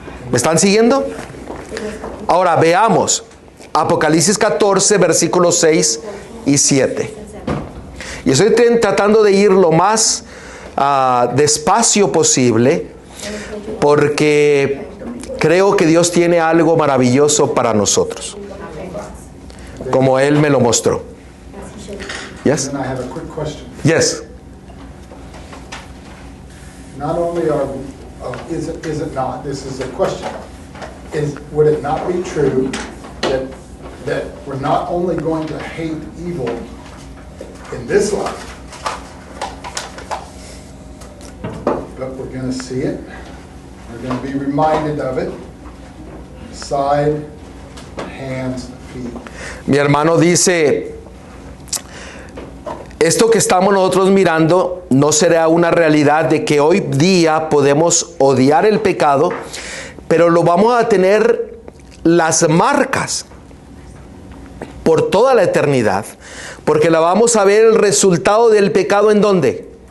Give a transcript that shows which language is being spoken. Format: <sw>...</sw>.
<es>¿Me están siguiendo? Ahora veamos Apocalipsis 14, versículos 6 y 7. Y estoy tratando de ir lo más despacio posible porque creo que Dios tiene algo maravilloso para nosotros, como Él me lo mostró.</es> <en>Yes? And then I have a quick question. Yes. Not only is it not, this is a question, would it not be true that we're not only going to hate evil in this life, but we're going to see it, we're going to be reminded of it, side, hands, feet.</en> <es>Mi hermano dice, esto que estamos nosotros mirando no será una realidad de que hoy día podemos odiar el pecado, pero lo vamos a tener las marcas por toda la eternidad, porque la vamos a ver el resultado del pecado ¿en dónde?</es>